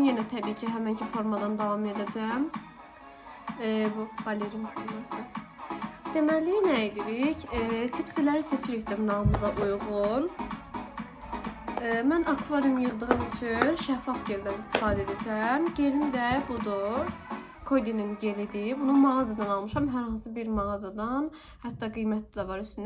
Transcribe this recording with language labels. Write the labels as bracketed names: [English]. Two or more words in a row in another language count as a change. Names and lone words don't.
[Turkish] Yine tabii ki hemenki formadan devam edeceğim. [Azerbaijani] Bu balerin forması. Deməli nə edirik? Tipsiləri seçirik dırnağımıza uyğun. Mən akvaryum yığdığım üçün şəffaf geldən istifadə edəcəm. Gelim də budur. Cody'nin gelidir. Bunu mağazadan almışam. Hər hansı bir mağazadan. Hətta qiyməti də var üstünə.